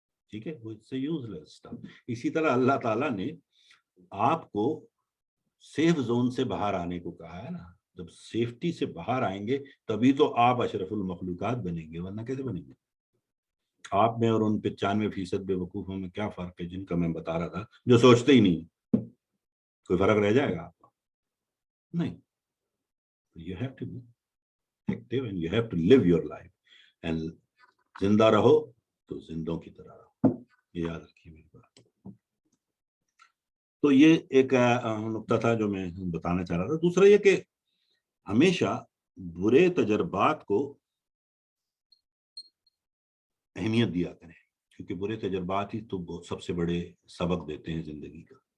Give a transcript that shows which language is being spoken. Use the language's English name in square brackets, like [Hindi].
[Urdu] ٹھیک ہے, وہ اس سے یوز لیس تھا. اسی طرح اللہ تعالیٰ نے آپ کو سیف زون سے باہر آنے کو کہا ہے نا. جب سیفٹی سے باہر آئیں گے تبھی تو آپ اشرف المخلوقات بنیں گے, ورنہ کیسے بنیں گے؟ آپ میں اور ان 95% بے وقوفوں میں کیا فرق ہے جن کا میں بتا رہا تھا, جو سوچتے ہی نہیں. کوئی فرق رہ جائے گا آپ کا؟ نہیں. [English] You have to be active and you have to live your life. [Urdu] And زندہ رہو تو زندوں کی طرح رہو, یہ یاد رکھیے میری بات. تو یہ ایک نقطہ تھا جو میں بتانا چاہ رہا تھا. دوسرا یہ کہ ہمیشہ برے تجربات کو اہمیت دیا کریں, کیونکہ برے تجربات ہی تو سب سے بڑے سبق دیتے ہیں زندگی کا.